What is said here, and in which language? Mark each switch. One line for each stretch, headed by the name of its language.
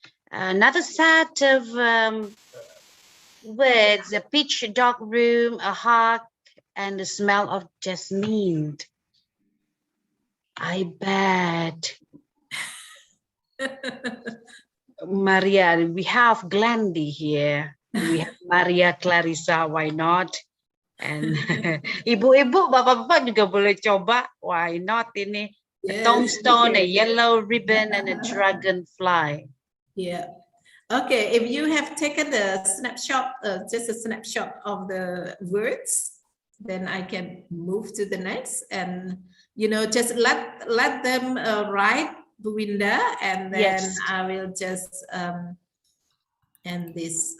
English: Another set of words: a pitch dark room, a heart, and the smell of jasmine. I bet. Maria, we have Glendy here. We have Maria Clarissa, why not? And
Indonesian: ibu-ibu, bapak-bapak juga boleh coba.
English: Why not
Indonesian: ini?
English: A tombstone, a yellow ribbon, and a dragonfly. Yeah. Okay, if you have taken the snapshot, just a snapshot of the words, then I can move to the next, and just let them write, Buwinda, and then I will just end this.